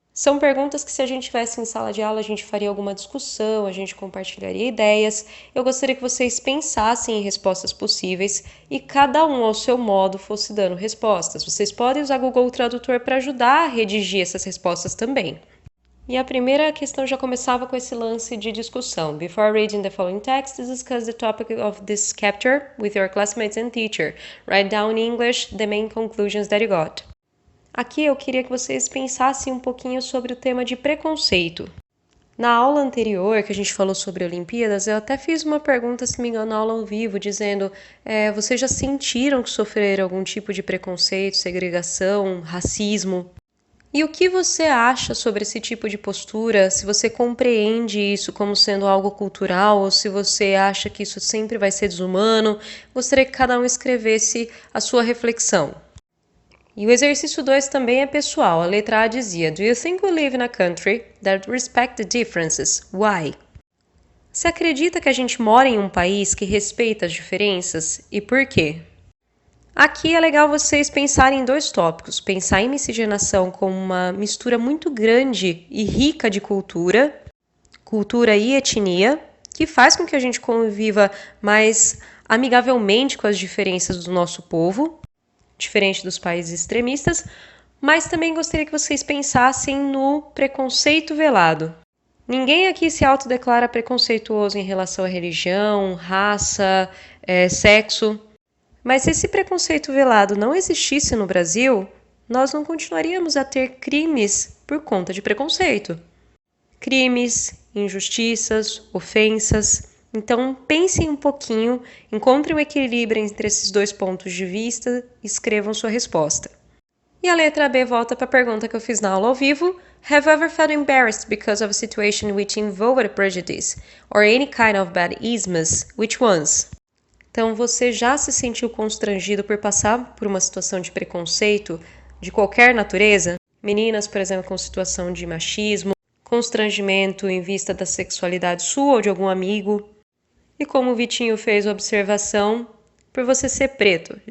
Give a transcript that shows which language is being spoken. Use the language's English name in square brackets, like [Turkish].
[Portuguese] São perguntas que, se a gente estivesse em sala de aula, a gente faria alguma discussão, a gente compartilharia ideias. Eu gostaria que vocês pensassem em respostas possíveis e cada um, ao seu modo, fosse dando respostas. Vocês podem usar Google Tradutor para ajudar a redigir essas respostas também. E a primeira questão já começava com esse lance de discussão. [English] Before reading the following text, discuss the topic of this chapter with your classmates and teacher. Write down in English the main conclusions that you got. [Portuguese] Aqui eu queria que vocês pensassem um pouquinho sobre o tema de preconceito. Na aula anterior, que a gente falou sobre Olimpíadas, eu até fiz uma pergunta, se me engano, na aula ao vivo, dizendo: vocês já sentiram que sofreram algum tipo de preconceito, segregação, racismo? E o que você acha sobre esse tipo de postura? Se você compreende isso como sendo algo cultural ou se você acha que isso sempre vai ser desumano? Gostaria que cada um escrevesse a sua reflexão. E o exercício 2 também é pessoal. A letra A dizia: [English] Do you think we live in a country that respects the differences? Why? [Portuguese] Você acredita que a gente mora em um país que respeita as diferenças? E por quê? Aqui é legal vocês pensarem em dois tópicos. Pensar em miscigenação como uma mistura muito grande e rica de cultura e etnia, que faz com que a gente conviva mais amigavelmente com as diferenças do nosso povo, diferente dos países extremistas, mas também gostaria que vocês pensassem no preconceito velado. Ninguém aqui se autodeclara preconceituoso em relação à religião, raça, sexo, mas se esse preconceito velado não existisse no Brasil, nós não continuaríamos a ter crimes por conta de preconceito. Crimes, injustiças, ofensas. Então, pensem um pouquinho, encontrem um equilíbrio entre esses dois pontos de vista e escrevam sua resposta. E a letra B volta para a pergunta que eu fiz na aula ao vivo. [English] Have you ever felt embarrassed because of a situation which involved prejudice or any kind of bad isms? Which ones? [Portuguese] Então, você já se sentiu constrangido por passar por uma situação de preconceito de qualquer natureza? Meninas, por exemplo, com situação de machismo, constrangimento em vista da sexualidade sua ou de algum amigo. E como o Vitinho fez a observação, por você ser preto.